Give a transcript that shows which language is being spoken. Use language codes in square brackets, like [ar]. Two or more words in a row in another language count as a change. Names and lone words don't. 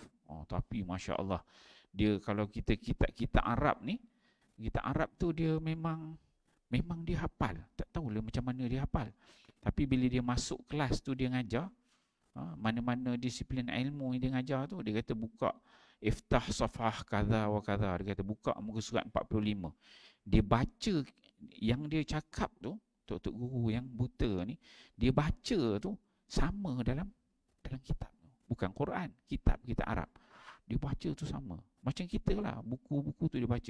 [ms] Tapi masya-Allah, dia kalau kita Arab ni, kita Arab tu dia memang dia hafal. Tak tahulah macam mana dia hafal. Tapi bila dia masuk kelas tu dia ngajar, mana-mana disiplin ilmu yang dia ngajar tu, dia kata buka [ar] افتح صفحة كذا وكذا, [ms] dia kata buka muka surat 45. Dia baca yang dia cakap tu, tok-tok guru yang buta ni, dia baca tu sama dalam kitab. Bukan Quran, kitab Arab. Dia baca tu sama. Macam kita lah, buku-buku tu dia baca.